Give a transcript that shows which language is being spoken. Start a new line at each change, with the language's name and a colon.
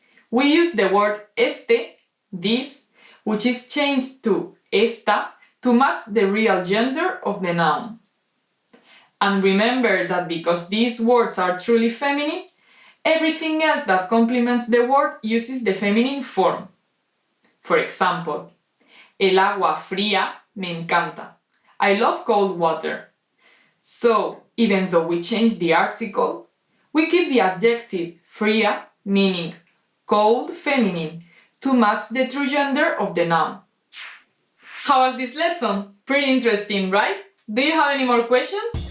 English: We use the word este, this, which is changed to esta to match the real gender of the noun. And remember that because these words are truly feminine, everything else that complements the word uses the feminine form.
Spanish: For example, el agua fría me encanta.
English: I love cold water. So, even though we change the article, we keep the adjective fría, meaning cold feminine, to match the true gender of the noun. How was this lesson? Pretty interesting, right? Do you have any more questions?